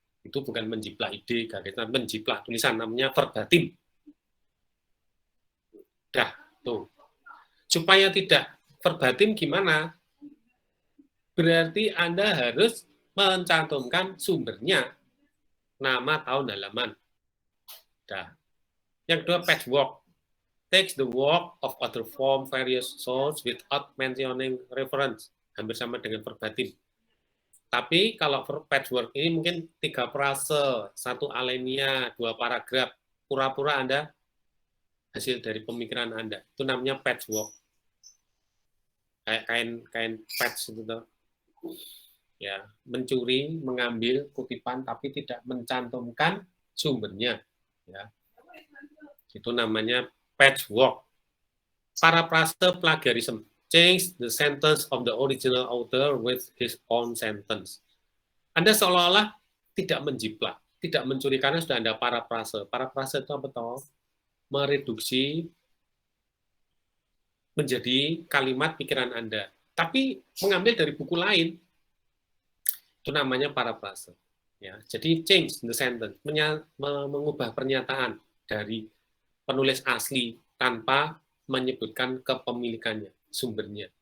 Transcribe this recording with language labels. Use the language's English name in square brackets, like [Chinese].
[Indonesian] Itu bukan menjiplak ide, gagasan, menjiplak tulisan, namanya verbatim. Dah, tuh. Supaya tidak verbatim gimana? Berarti Anda harus mencantumkan sumbernya, nama, tahun, halaman. Dah. Yang kedua, patchwork. [English] Takes the work of other form various source without mentioning reference. [Indonesian] Hampir sama dengan verbatim. Tapi kalau patchwork ini mungkin 3 frase, 1 alinea, 2 paragraf. Pura-pura Anda hasil dari pemikiran Anda. Itu namanya patchwork. Kayak kain patch itu tuh. Ya, mencuri, mengambil kutipan tapi tidak mencantumkan sumbernya. Ya. Itu namanya patchwork. [English] Paraphrase plagiarism. Change the sentence of the original author with his own sentence. [Indonesian] Anda seolah-olah tidak menjiplak, tidak mencuri karena sudah ada parafrase. Parafrase itu apa toh? Mereduksi menjadi kalimat pikiran Anda, tapi mengambil dari buku lain. Itu namanya parafrase. Ya, jadi [English] change the sentence, [Indonesian] mengubah pernyataan dari penulis asli tanpa menyebutkan kepemilikannya, sumbernya.